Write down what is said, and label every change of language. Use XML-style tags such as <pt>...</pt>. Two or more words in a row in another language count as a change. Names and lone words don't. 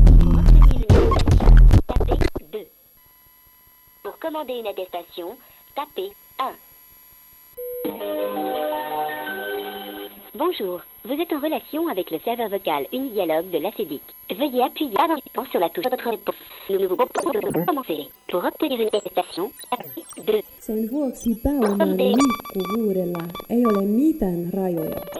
<fr>Pour commander une attestation, tapez 1. Bonjour, vous êtes en relation avec le serveur vocal Unidialogue de l'ACEDIC. Veuillez appuyer un instant sur la touche de votre réponse. Nous vous proposons de commencer. Pour obtenir une attestation, tapez 2.</fr> <fi>Sen vuoksi pääoman liikkuvuudella ei ole mitään rajoja.</fi>